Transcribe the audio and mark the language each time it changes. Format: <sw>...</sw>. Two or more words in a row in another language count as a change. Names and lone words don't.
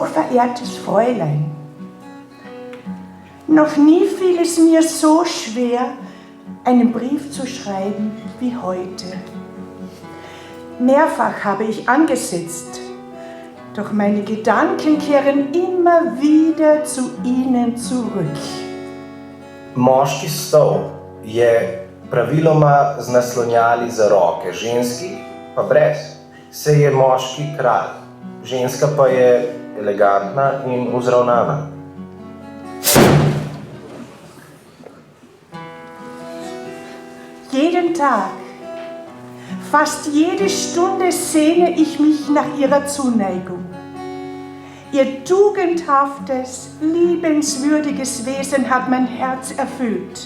<de>verehrtes Fräulein, noch nie fiel es mir so schwer, einen Brief zu schreiben wie heute. Mehrfach habe ich angesetzt, doch meine Gedanken kehren immer wieder zu Ihnen zurück.</de> <sl>Moški stol je praviloma z naslonjali za roke, ženski pa brez. Saj je moški kralj, ženska pa je elegantna in vzravnana.</sl> <de>Jeden Tag, fast jede Stunde sehne ich mich nach ihrer Zuneigung. Ihr tugendhaftes, liebenswürdiges Wesen hat mein Herz erfüllt.</de>